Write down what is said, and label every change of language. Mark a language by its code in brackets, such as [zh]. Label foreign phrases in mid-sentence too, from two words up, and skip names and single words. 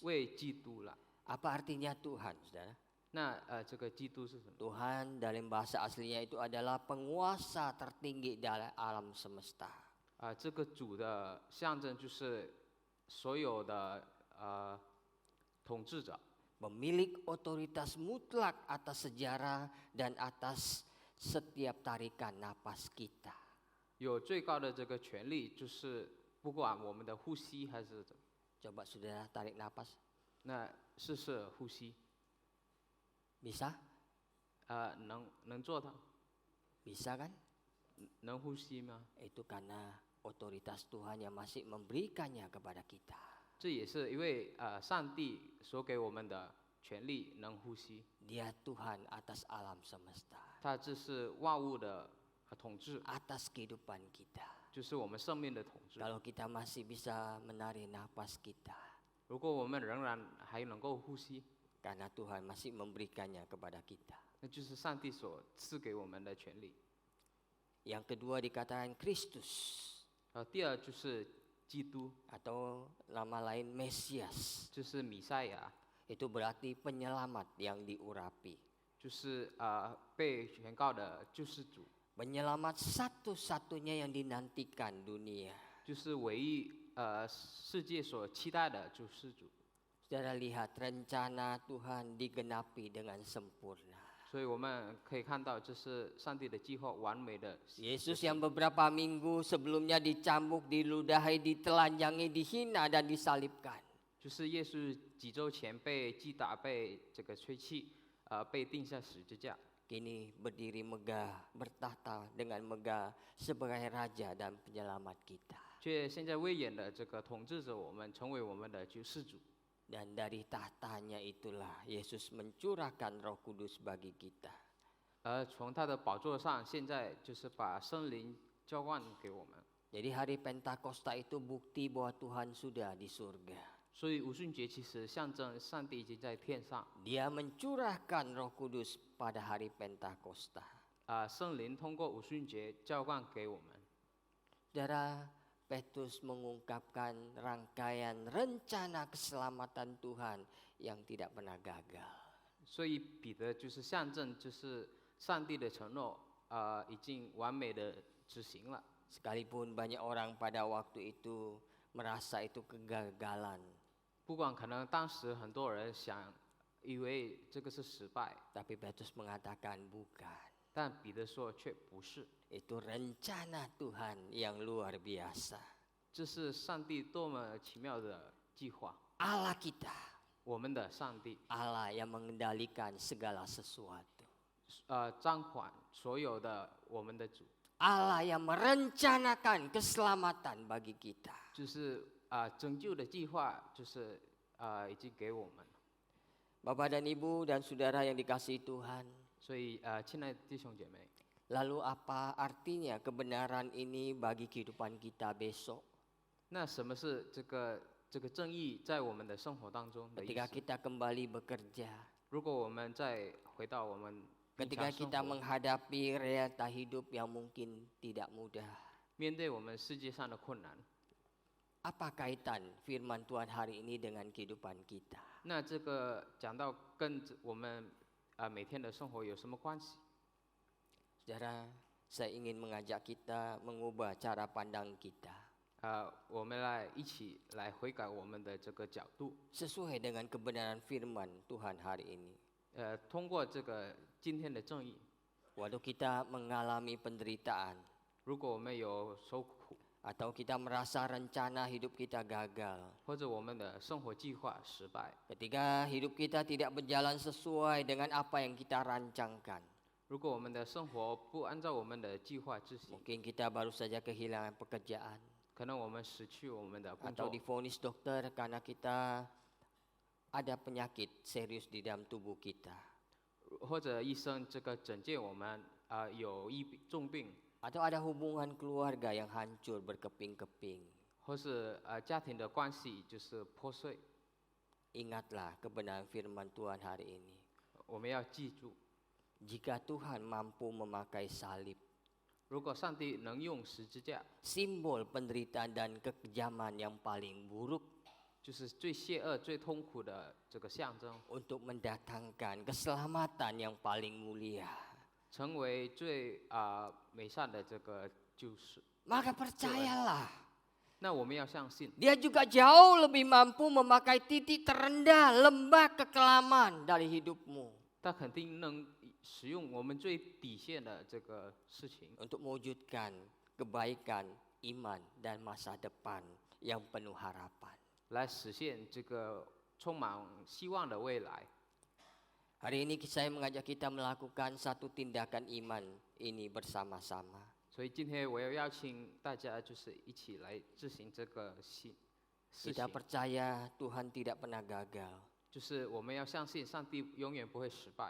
[zh] 为基督了。 [id] Apa artinya Tuhan, saudara? [zh] 那这个基督是什么？ [id] Tuhan dalam bahasa aslinya itu adalah penguasa tertinggi dari alam semesta. [zh] 这个主的象征就是所有的统治者， [id] Pemilik otoritas mutlak atas sejarah dan atas setiap tarikan napas kita. [zh] 有最高的这个权利，就是不管我们的呼吸还是怎么， [id] Coba saudara tarik napas. [zh] 那试试呼吸， [id] Bisa? [zh] 能做到， [id] Bisa kan? [zh] 能呼吸吗？ [id] Itu karena otoritas Tuhan yang masih memberikannya kepada kita. [zh] 这也是因为上帝所给我们的权利，能呼吸。 [id] Dia Tuhan atas alam semesta, [zh] 他这是万物的统治， [id] atas kehidupan kita. [zh] 就是我们生命的统治。 [id] Kalau kita masih bisa menarik napas kita, [zh] 如果我们仍然还能够呼吸， [id] karena Tuhan masih memberikannya kepada kita. [zh] 那就是上帝所赐给我们的权利。 [id] Yang kedua dikatakan Kristus [zh] 第二就是基督， [id] atau nama lain Mesias. [zh] 就是弥赛亚， [id] Itu berarti penyelamat yang diurapi. [zh] 就是被宣告的救世主， [id] Penyelamat satu-satunya yang dinantikan dunia. [zh] 就是唯一世界所期待的救世主。 [id] Saudara lihat rencana Tuhan digenapi dengan sempurna. [zh] 所以我们可以看到，这是上帝的计划完美的。 [id] Yesus yang beberapa minggu sebelumnya dicambuk, diludahi, ditelanjangi, dihina dan disalibkan. [zh] 就是耶稣几周前被击打、被这个吹气，被钉下十字架。 [id] Kini berdiri megah, bertahta dengan megah sebagai raja dan penyelamat kita. [zh] 却现在威严的这个统治着我们，成为我们的救世主。 [id] Dan dari tahtanya itulah Yesus mencurahkan Roh Kudus bagi kita. [zh] 而从他的宝座上，现在就是把圣灵浇灌给我们。 [id] Jadi hari Pentakosta itu bukti bahwa Tuhan sudah di surga. [zh] 所以五旬节其实象征上帝已经在天上。 [id] Dia mencurahkan Roh Kudus pada hari Pentakosta. [zh] 圣灵通过五旬节浇灌给我们。 [id] Saudara, Petrus mengungkapkan rangkaian rencana keselamatan Tuhan yang tidak pernah gagal. [zh] 所以彼得就是象征，就是上帝的承诺，已经完美的执行了。 [id] Sekalipun banyak orang pada waktu itu merasa itu kegagalan, [zh] 不管可能当时很多人以为这个是失败， [id] tapi Petrus mengatakan bukan. [zh] 但彼得说却不是， [id] Itu rencana Tuhan yang luar biasa. [zh] 这是上帝多么奇妙的计划。 [id] Allah kita, [zh] 我们的上帝， [id] Allah yang mengendalikan segala sesuatu. [zh] 掌管所有的我们的主， [id] Allah yang merencanakan keselamatan bagi kita. [zh] 就是拯救的计划就是已经给我们。 [id] Bapak dan Ibu dan saudara yang dikasihi Tuhan, [zh] 所以亲爱的弟兄姐妹， [id] lalu apa artinya kebenaran ini bagi kehidupan kita besok? [zh] 那什么是这个正义在我们的生活当中的意 [id] Ketika [zh] 思？ [id] kita kembali bekerja, [zh] 如果我们再回到我们平 [id] ketika [zh] 常生 [id] kita [zh] 活， [id] menghadapi realita hidup yang mungkin tidak mudah. [zh] 面对我们世界上的困难， [id] Apa kaitan firman Tuhan hari ini dengan kehidupan kita? [zh] 那这个讲到跟我们每天的生活有什么关系？ [id] Saudara, saya ingin mengajak kita mengubah cara pandang kita [zh] 我们一起来悔改我们的这个角度， [id] sesuai dengan kebenaran firman Tuhan hari ini. [zh] 通过这个今天的正义， [id] Waktu kita mengalami penderitaan [zh] 如果我们有受苦， [id] atau kita merasa rencana hidup kita gagal, [zh] 或者我们的生活计划失败， [id] ketika hidup kita tidak berjalan sesuai dengan apa yang kita rancangkan, [zh] 如果我们的生活不按照我们的计划执行， [id] mungkin kita baru saja kehilangan pekerjaan [zh] 可能我们失去我们的工 [id] atau [zh] 作， [id] divonis dokter karena kita ada penyakit serius di dalam tubuh kita, [zh] 或者医生这个诊断我们有重病， [id] atau ada hubungan keluarga yang hancur berkeping-keping. [zh] 或是家庭的关系就是破碎。 [id] Ingatlah kebenaran firman Tuhan hari ini. [zh] 我们要记住， [id] Jika Tuhan mampu memakai salib, [zh] 如果上帝能用十字架， [id] simbol penderitaan dan kekejaman yang paling buruk, [zh] 就是最邪恶、最痛苦的这个象征， [id] untuk mendatangkan keselamatan yang paling mulia, [zh] 成为最美善的这个救赎。 [id] maka percayalah, [zh] 那我们要相信， [id] Dia juga jauh lebih mampu memakai titik terendah lembah kekelaman dari hidupmu [zh] 他肯定能使用我们最底线的这个事情， [id] untuk mewujudkan kebaikan, iman, dan masa depan yang penuh harapan. [zh] 来实现这个充满希望的未来。 [id] Hari ini saya mengajak kita melakukan satu tindakan iman ini bersama-sama. [zh] 所以今天我要邀请大家，就是一起来执行这个事 [id] Kita [zh] 情， [id] percaya Tuhan tidak pernah gagal. [zh] 就是我们要相信上帝永远不会失败。